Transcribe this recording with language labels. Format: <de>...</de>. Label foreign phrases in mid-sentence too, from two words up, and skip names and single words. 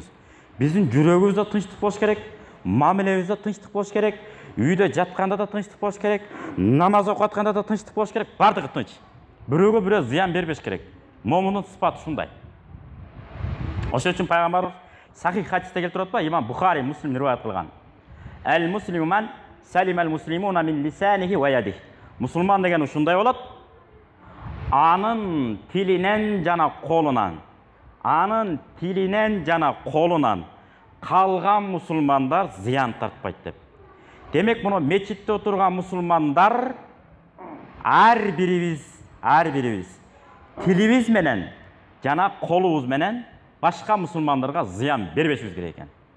<ky>Биздин жүрөгүбүздө тынчтык болуш керек, мамилебизде тынчтык болуш керек, үйдө жатканда да тынчтык болуш керек, намаз окуп атканда да тынчтык болуш керек, бардыгы тынч. Бирөөгө бирөө зыян бербеш керек. Момундун сыпаты ушундай. Ошон үчүн пайгамбарыбыз сахих хадисте келтирип атпайбы? Имам Бухари, Муслим риваят кылган.</ky> <ar>المسلم من سلم المسلمون من لسانه ويده.</ar> <ky>Мусулман деген ушундай болот. Анын тилинен жана колунан калган мусулмандар зыян тартпайт деп. Демек, муну мечитте отурган мусулмандар ар бирибиз тилибиз менен жана колубуз менен башка мусулмандарга зыян бербешибиз керек экен.</ky>